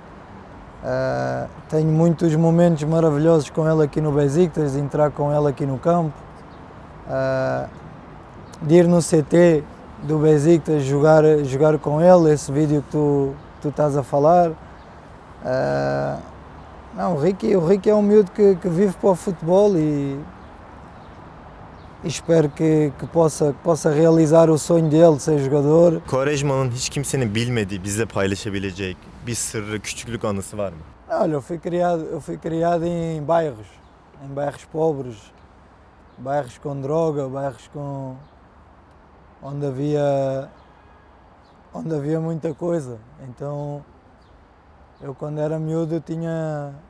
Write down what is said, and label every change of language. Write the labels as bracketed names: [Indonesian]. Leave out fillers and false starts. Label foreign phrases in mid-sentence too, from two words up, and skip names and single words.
[Portuguese] Tenho muitos momentos maravilhosos com ele aqui no Besiktas, de entrar com ele aqui no campo, de ir no CT do Besiktas jogar com ele, esse vídeo que tu estás a falar. Não, o Ricky é um miúdo que vive para o futebol e espero que possa realizar o sonho dele de ser jogador. [Turkish] Quaresma'nın hiç kimsenin bilmediği, bizle paylaşabileceği bir sırrı, küçüklük anısı var mı? [Portuguese] Olha, eu fui criado em bairros pobres, bairros com droga, bairros onde havia muita coisa. Então, eu quando era miúdo tinha...